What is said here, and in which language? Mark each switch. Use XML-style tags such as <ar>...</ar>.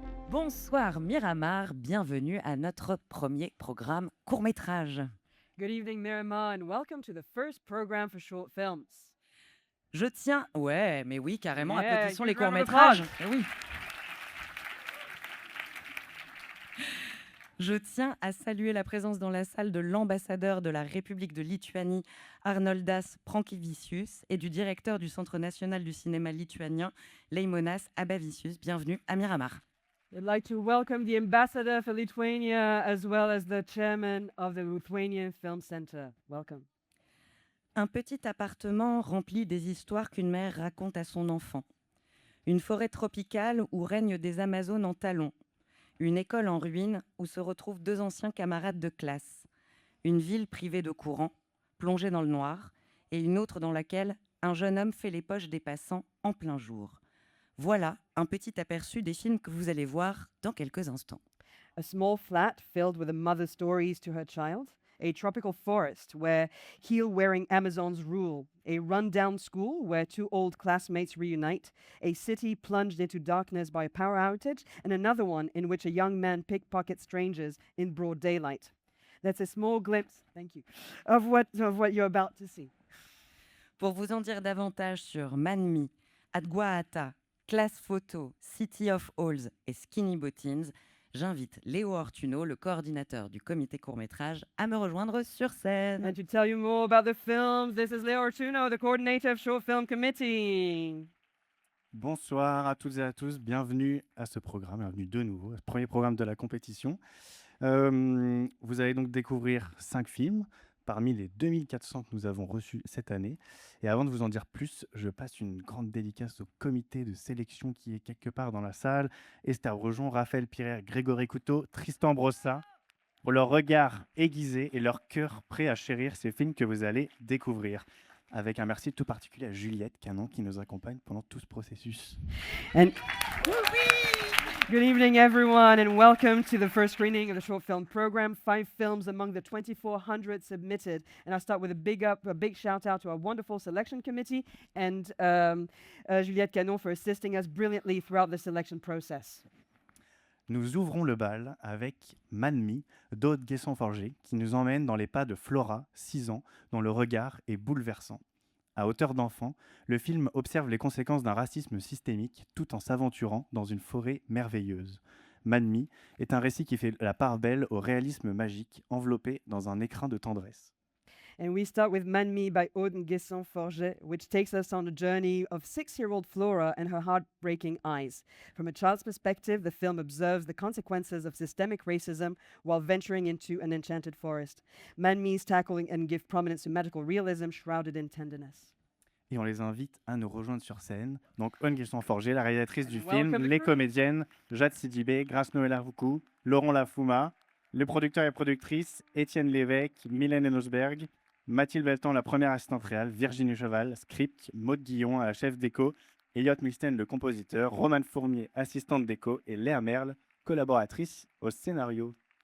<fr>Bonsoir Miramar, bienvenue à notre premier programme court-métrage.</fr> <en>Good evening, Miramar, and welcome to the first program for short films.</en> <fr>Je tiens... Ouais, mais oui, carrément,</fr> <en>Yeah,</en> <fr>applaudissons</fr> <en>huge</en> <fr>les</fr> <en>round of</en> <fr>courts-métrages.</fr> <en>applause.</en> <fr>Eh oui. Je tiens à saluer la présence dans la salle de l'ambassadeur de la République de Lituanie, Arnoldas Prankivicius, et du directeur du Centre national du cinéma lituanien, Leimonas Abavicius. Bienvenue à Miramar.</fr> <en>I'd like to welcome the ambassador for Lithuania as well as the chairman of the Lithuanian Film Center. Welcome.</en> <fr>Un petit appartement rempli des histoires qu'une mère raconte à son enfant. Une forêt tropicale où règnent des Amazones en talons. Une école en ruine où se retrouvent deux anciens camarades de classe. Une ville privée de courant, plongée dans le noir, et une autre dans laquelle un jeune homme fait les poches des passants en plein jour. Voilà un petit aperçu des films que vous allez voir dans quelques instants.</fr> <en>A small flat filled with a mother's stories to her child, a tropical forest where heel-wearing Amazons rule, a run-down school where two old classmates reunite, a city plunged into darkness by a power outage, and another one in which a young man pickpockets strangers in broad daylight. That's a small glimpse, thank you, of what you're about to see.</en> <fr>Pour vous en dire davantage sur Manmi, Adguaata, Classe Photo, City of Halls et Skinny Bottines, j'invite Léo Ortuno, le coordinateur du comité court-métrage, à me rejoindre sur scène.</fr> <en>And to tell you more about the films, this is Leo Ortuno, the coordinator of Short Film Committee.</en> <fr>Bonsoir à toutes et à tous, bienvenue à ce programme, bienvenue de nouveau, ce premier programme de la compétition. Vous allez donc découvrir 5 films parmi les 2400 que nous avons reçus cette année. Et avant de vous en dire plus, je passe une grande dédicace au comité de sélection qui est quelque part dans la salle. Esther Brejon, Raphaël Pirer, Grégory Couteau, Tristan Brossa, pour leur regard aiguisé et leur cœur prêt à chérir ces films que vous allez découvrir. Avec un merci tout particulier à Juliette Canon qui nous accompagne pendant tout ce processus.</fr> <en>And good evening, everyone, and welcome to the first screening of the short film program. 5 films among the 2,400 submitted. And I'll start with a big shout out to our wonderful selection committee and Juliette Canon for assisting us brilliantly throughout the selection process.</en> <fr>Nous ouvrons le bal avec Manmi d'Aude Guesson-Forger qui nous emmène dans les pas de Flora, 6 ans, dont le regard est bouleversant. À hauteur d'enfant, le film observe les conséquences d'un racisme systémique tout en s'aventurant dans une forêt merveilleuse. Manmi est un récit qui fait la part belle au réalisme magique enveloppé dans un écrin de tendresse.</fr> <en>And we start with Manmi by Aude Guesson-Forget, which takes us on a journey of 6-year-old Flora and her heartbreaking eyes. From a child's perspective, the film observes the consequences of systemic racism while venturing into an enchanted forest. Manmi's tackling and give prominence to magical realism shrouded in tenderness.</en> <fr>Et on les invite à nous rejoindre sur scène. Donc, Aude Guesson-Forger, la réalisatrice du</fr> <en>Welcome the</en> <fr>les</fr> <en>crew.</en> <fr>comédiennes Jade Sidibé, Grace Noël Arvoukou, Laurent Lafouma, le producteur et productrice Étienne Lévesque, Mylène Enosberg, Mathilde Beltan, la première assistante réelle, Virginie Cheval, script, Maude Guillon, la chef déco, Elliot Milsten, le compositeur, Romane Fourmier, assistante déco, et Léa Merle, collaboratrice au scénario.</fr>